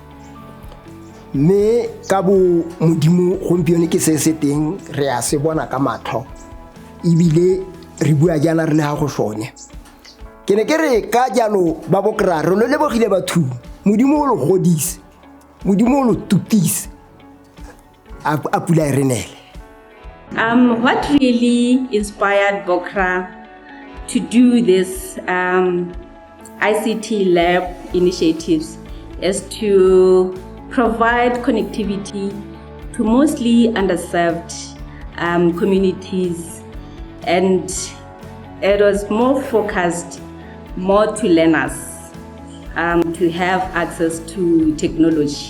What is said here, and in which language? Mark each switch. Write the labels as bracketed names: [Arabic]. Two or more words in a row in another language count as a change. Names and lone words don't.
[Tswana] Me ka bo modimo gompieno ke se teng re a se bona ka matlho ebile re bua jana re le ha go sone. Ke ne ke re ka jalo ba BOCRA re lo lebogile batho modimo o lo godise modimo o lo tutise a pula e renele. [English] What really inspired BOCRA to do this ICT lab initiatives is to provide connectivity to mostly underserved communities, and it was more focused more to learners to have access to technology.